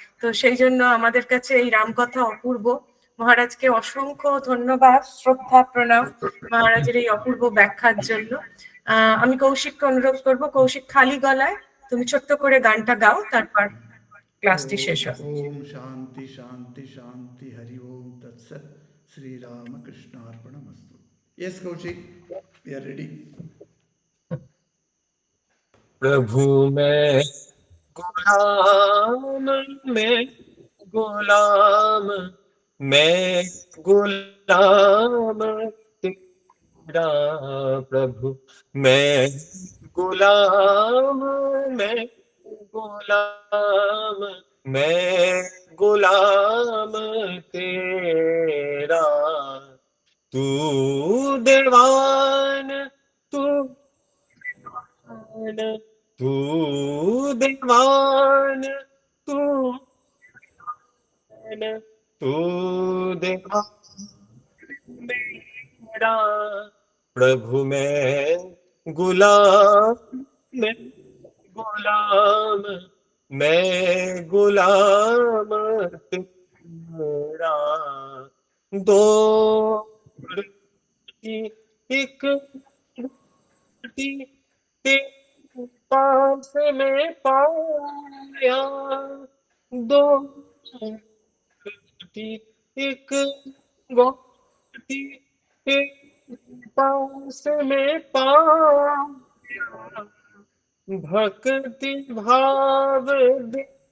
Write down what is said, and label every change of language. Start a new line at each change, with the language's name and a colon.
Bangla: তো সেই জন্য আমাদের কাছে এই রামকথা অপূর্ব। মহারাজকে অসংখ্য ধন্যবাদ, শ্রদ্ধা, প্রণাম মহারাজের এই অপূর্ব ব্যাখ্যার জন্য। আমি কৌশিককে অনুরোধ করব, কৌশিক খালি গলায় তুমি ছোট্ট করে গানটা গাও, তারপর ক্লাসটি শেষ হবে।
Sanskrit: ওম শান্তি শান্তি শান্তি, হরি ওম তৎসৎ, শ্রী রামকৃষ্ণ अर्पणमस्तु।
English: Yes Kaushik, we are ready.
Hindi: प्रभु मैं गुलाम, मैं गुलाम, मैं गुलाम तेरा प्रभु, मैं गुलाम, मैं गुलाम, मैं गुलाम तेरा। तू देवान, तू तू देवान, तू तू देवान मेरा प्रभु, मैं गुलाम, मैं गुलाम, मैं गुलाम तेरा। दो रोटी, एक रोटी तेरे पास में पाया, दो रोटी एक रोटी तेरे पास में पाया, भक्ति भाव दे,